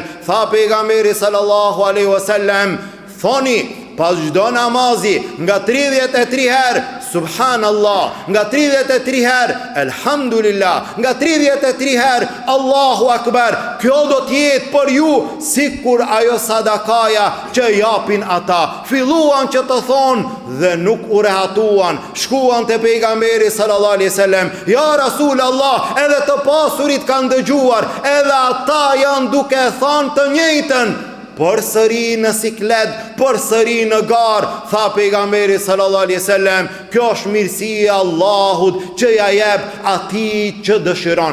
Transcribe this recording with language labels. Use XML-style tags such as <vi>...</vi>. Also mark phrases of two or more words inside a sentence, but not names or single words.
<sq>Tha pejgamberi</sq> <ar>صلى الله عليه وسلم:</ar> <sq>thoni pas çdo namazi nga 33 herë subhanallah, nga 33 herë elhamdulillah, nga 33 herë</sq> <ar>الله أكبر.</ar> <sq>Kjo do t'jetë për ju sikur ajo sadakaja që japin ata. Filluan që të thonë dhe nuk u rehatuan. Shkuan te pejgamberi</sq> <ar>صلى الله عليه وسلم: يا رسول الله,</ar> <sq>edhe të pasurit kanë dëgjuar, edhe ata janë duke thënë të njëjtën. Përsëri në siklet, përsëri në garë. Tha pejgamberi</sq> <ar>صلى الله عليه وسلم:</ar> <sq>kjo është mirësia e Allahut që ja jep atij që dëshiron.</sq>